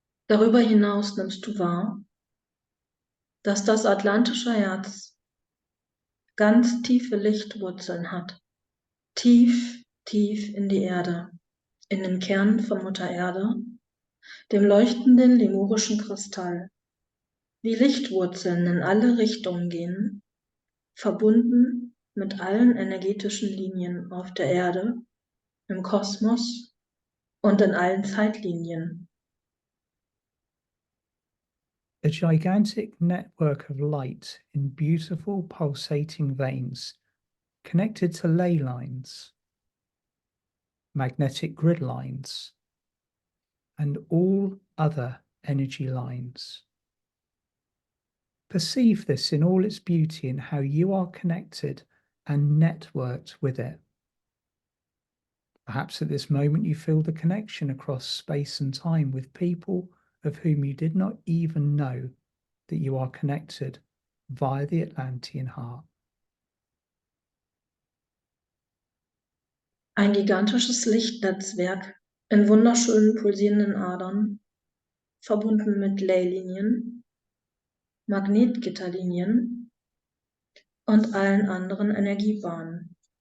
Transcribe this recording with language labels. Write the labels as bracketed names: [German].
[German] Darüber hinaus nimmst du wahr, dass das atlantische Herz ganz tiefe Lichtwurzeln hat, tief, tief in die Erde, in den Kern von Mutter Erde, dem leuchtenden lemurischen Kristall, wie Lichtwurzeln in alle Richtungen gehen, verbunden mit allen energetischen Linien auf der Erde, im Kosmos und in allen Zeitlinien. [English] A gigantic network of light in beautiful pulsating veins connected to ley lines, magnetic grid lines, and all other energy lines. Perceive this in all its beauty and how you are connected and networked with it. Perhaps at this moment you feel the connection across space and time with people of whom you did not even know that you are connected via the Atlantean Heart. [German] Ein gigantisches Lichtnetzwerk in wunderschönen pulsierenden Adern, verbunden mit Leylinien, Magnetgitterlinien und allen anderen Energiebahnen.